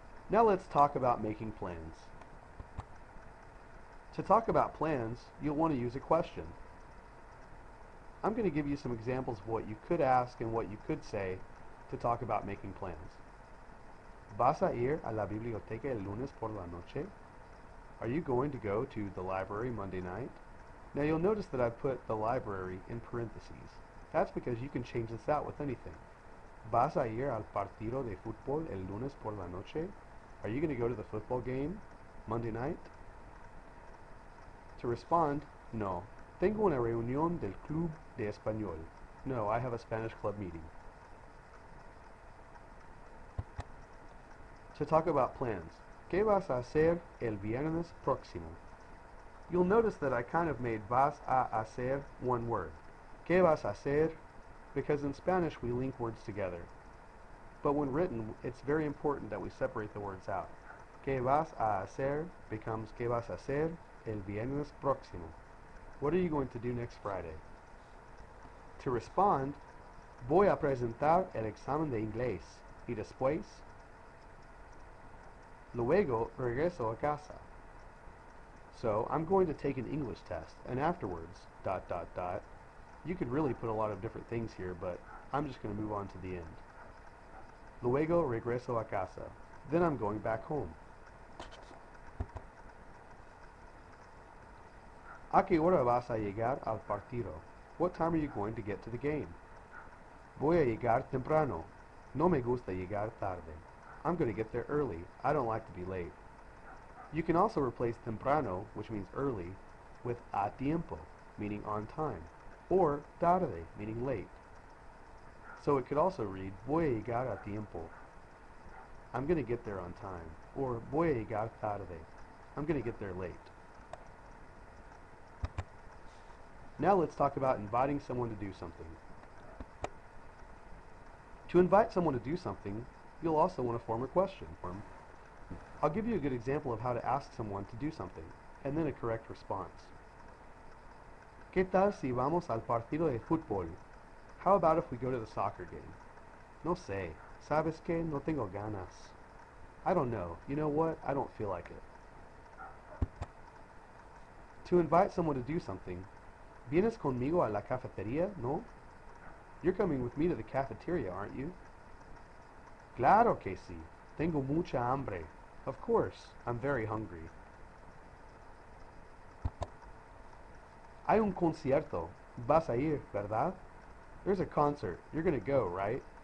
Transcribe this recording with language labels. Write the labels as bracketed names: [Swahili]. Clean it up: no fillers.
[English] Now let's talk about making plans. To talk about plans, you'll want to use a question. I'm going to give you some examples of what you could ask and what you could say to talk about making plans. [Spanish] ¿Vas a ir a la biblioteca el lunes por la noche? [English] Are you going to go to the library Monday night? Now you'll notice that I've put the library in parentheses. That's because you can change this out with anything. [Spanish] ¿Vas a ir al partido de fútbol el lunes por la noche? [English] Are you going to go to the football game Monday night? To respond, no. [Spanish] Tengo una reunión del club de español. [English] No, I have a Spanish club meeting. To talk about plans. [Spanish] ¿Qué vas a hacer el viernes próximo? [English] You'll notice that I kind of made vas a hacer one word. [Spanish] ¿Qué vas a hacer? [English] Because in Spanish we link words together. But when written, it's very important that we separate the words out. [Spanish] ¿Qué vas a hacer? [English] Becomes [Spanish] ¿Qué vas a hacer el viernes próximo? [English] What are you going to do next Friday? To respond, [Spanish] voy a presentar el examen de inglés y después, luego regreso a casa. [English] So, I'm going to take an English test, and afterwards, ... You could really put a lot of different things here, but I'm just going to move on to the end. [Spanish] Luego regreso a casa. [English] Then I'm going back home. [Spanish] ¿A qué hora vas a llegar al partido? [English] What time are you going to get to the game? [Spanish] Voy a llegar temprano. No me gusta llegar tarde. [English] I'm going to get there early. I don't like to be late. You can also replace temprano, which means early, with a tiempo, meaning on time, or tarde, meaning late. So it could also read [Spanish] voy a llegar a tiempo. [English] I'm going to get there on time. Or [Spanish] voy a llegar tarde. [English] I'm going to get there late. Now let's talk about inviting someone to do something. To invite someone to do something, you'll also want to form a question. I'll give you a good example of how to ask someone to do something, and then a correct response. [Spanish] ¿Qué tal si vamos al partido de fútbol? [English] How about if we go to the soccer game? [Spanish] No sé. ¿Sabes qué? No tengo ganas. [English] I don't know. You know what? I don't feel like it. To invite someone to do something, [Spanish] ¿vienes conmigo a la cafetería? No? [English] You're coming with me to the cafeteria, aren't you? [Spanish] Claro que sí. Tengo mucha hambre. [English] Of course. I'm very hungry. [Spanish] Hay un concierto. Vas a ir, ¿verdad? [English] There's a concert. You're going to go, right?